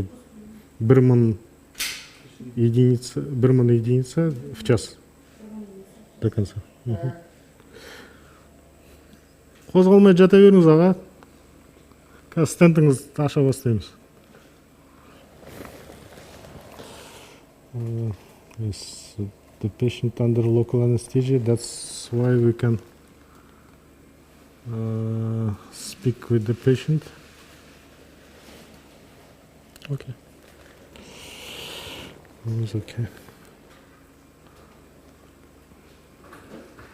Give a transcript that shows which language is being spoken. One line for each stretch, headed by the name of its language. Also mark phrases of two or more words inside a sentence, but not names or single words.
Russian: 1000 единица в час до конца.
Kazakh: Қозғалмай жата беріңіз аға. Қазір стентіңізді аша бастаймыз.
English: Yes, the patient under local anesthesia, that's why we can speak with the patient. Okay. It's okay.